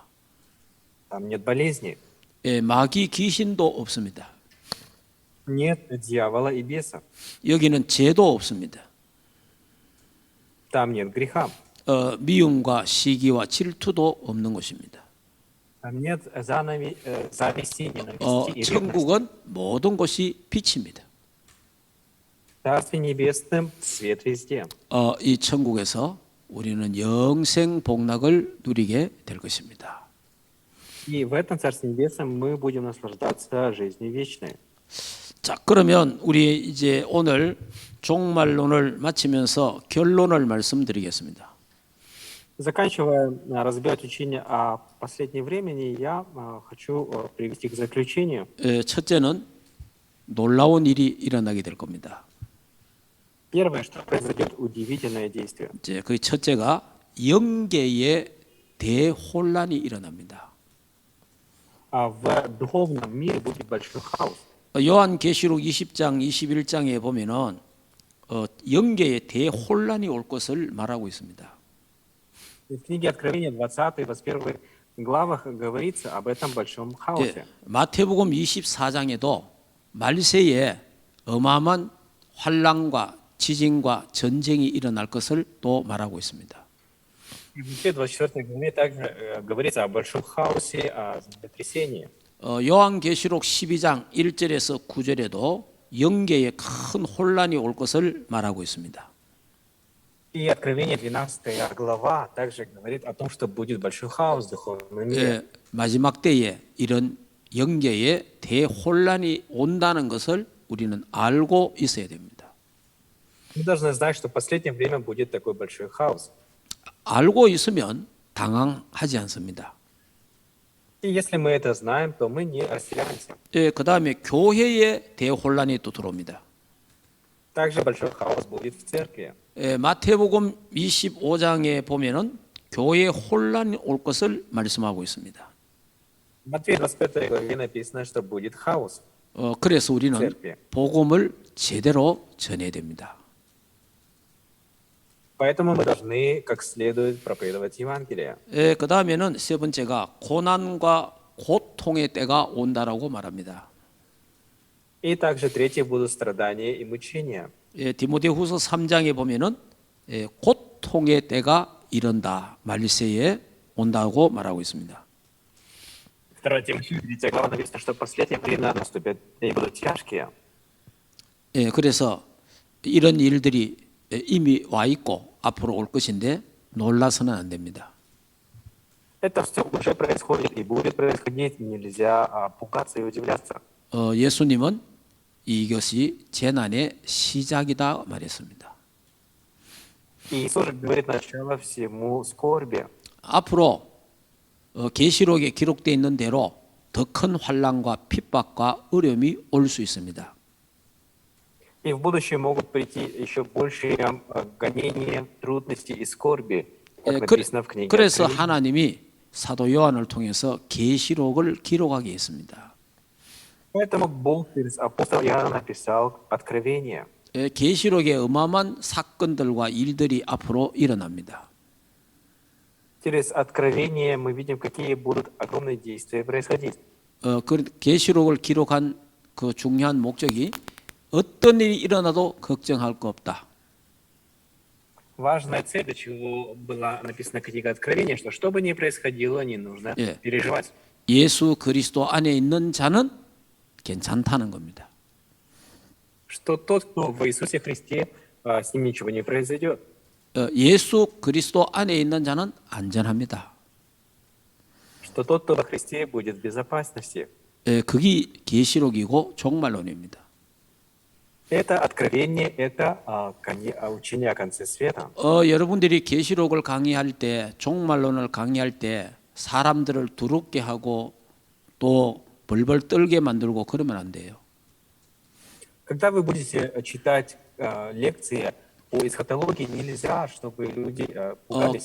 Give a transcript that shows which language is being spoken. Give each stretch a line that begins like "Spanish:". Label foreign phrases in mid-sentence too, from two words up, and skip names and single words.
Russian: там нет болезней,
Korean: 예, 마귀 귀신도 없습니다.
Russian: нет дьявола и бесов,
Korean: 여기는 죄도 없습니다.
Russian: там нет греха,
Korean: 미움과 시기와 질투도 없는 곳입니다.
Russian: там нет зависти, ненависти и ревности.
Korean: 천국은 모든 곳이 빛입니다.
Russian: В Царстве Небесном свет везде.
Korean: 이 천국에서 우리는 영생 복락을 누리게 될 것입니다.
Russian: И в этом Царстве Небесном мы будем наслаждаться жизнью вечной.
Korean: 자, 그러면 우리 이제 오늘 종말론을 마치면서 결론을 말씀드리겠습니다.
Russian: Заканчивая разбирать учение о последнем времени, я хочу привести к заключению.
Korean: 첫째는 놀라운 일이 일어나게 될 겁니다.
Russian: Первое, что произойдет удивительное действие.
Korean: 이제 그 첫째가 영계의 대혼란이 일어납니다.
Russian: В духовном мире будет большой хаос.
Korean: 요한계시록 20장, 21장에 보면은 영계의 대혼란이 올 것을 말하고 있습니다.
Russian: В книге Откровения 20 и 21 главах говорится об этом большом хаосе.
Korean: 마태복음 24장에도 말세에 어마어마한 환란과 지진과 전쟁이 일어날 것을 또 말하고 있습니다.
Russian: И в Луке 24 главе также говорится о большом хаосе, о землетрясении.
Korean: 요한계시록 12장 1절에서 9절에도 영계에 큰 혼란이 올 것을 말하고 있습니다.
Russian: И Откровение 12 глава также говорит о том, что будет большой хаос в духовном мире.
Korean: 예, 마지막 때에 이런 영계에 대혼란이 온다는 것을 우리는 알고 있어야 됩니다.
Russian: Мы должны знать, что в последнее время будет такой большой хаос.
Korean: 알고 있으면 당황하지 않습니다.
Russian: И если мы это знаем, то мы не растеряемся.
Korean: 예, 그 다음에 교회에 대혼란이 또 들어옵니다.
Russian: Также большой хаос будет в церкви.
Korean: 예, 마태복음 25장에 보면은 교회에 혼란이 올 것을 말씀하고 있습니다.
Russian: В Матфея 25 главе написано, что будет хаос.
Korean: 그래서 우리는
Russian: церкви.
Korean: 복음을 제대로 전해야 됩니다.
Russian: Поэтому мы должны как следует проповедовать Евангелие.
Korean: 예, 그 다음에는 세 번째가 고난과 고통의 때가 온다라고 말합니다.
Russian: И также третье будут страдания и мучения.
Korean: 예, 디모데후서 3장에 보면은 예, 고통의 때가 이른다 말세에 온다고 말하고 있습니다.
Russian: 2 Тимофею 3 глава написано, что последние времена наступят и будут тяжкие.
Korean: 예, 그래서 이런 일들이 이미 와 있고 앞으로 올 것인데 놀라서는 안 됩니다.
Russian: Это все уже происходит и будет происходить. Нельзя пугаться и удивляться.
Korean: 예수님은 이것이 재난의 시작이다 말했습니다.
Russian: И Иисус же говорит начало всему скорби.
Korean: 앞으로 계시록에 기록되어 있는 대로 더 큰 환난과 핍박과 어려움이 올 수 있습니다.
Russian: И в будущем могут прийти еще большие гонения, трудности и скорби, как
Korean: 예,
Russian: написано в книге
Korean: 그래서
Russian: Откровения.
Korean: 하나님이 사도 요한을 통해서 계시록을 기록하게 했습니다.
Russian: Поэтому Бог через апостола Иоанна написал Откровение.
Korean: 예, 계시록에 어마어마한 사건들과 일들이 앞으로 일어납니다.
Russian: Через Откровение мы видим, какие будут огромные действия происходить.
Korean: 그 계시록을 기록한 그 중요한 목적이 어떤 일이 일어나도 걱정할 거 없다.
Russian: Важная цель, для чего была написана книга Откровения, что бы ни происходило, не нужно
Korean: 예.
Russian: переживать.
Korean: 예수 그리스도 안에 있는 자는 괜찮다는 겁니다.
Russian: Что тот, кто в Иисусе Христе, с ним ничего не произойдет.
Korean: 예수 그리스도 안에 있는 자는 안전합니다.
Russian: Что тот, кто во Христе, будет в безопасности.
Korean: 그게 계시록이고 종말론입니다.
Russian: Это откровение, это учение о конце света.
Korean: 여러분들이 계시록을 강의할 때, 종말론을 강의할 때 사람들을 두렵게 하고 또 벌벌 떨게 만들고 그러면 안 돼요.
Russian: Когда вы будете читать лекции по эсхатологии, нельзя, чтобы люди пугались.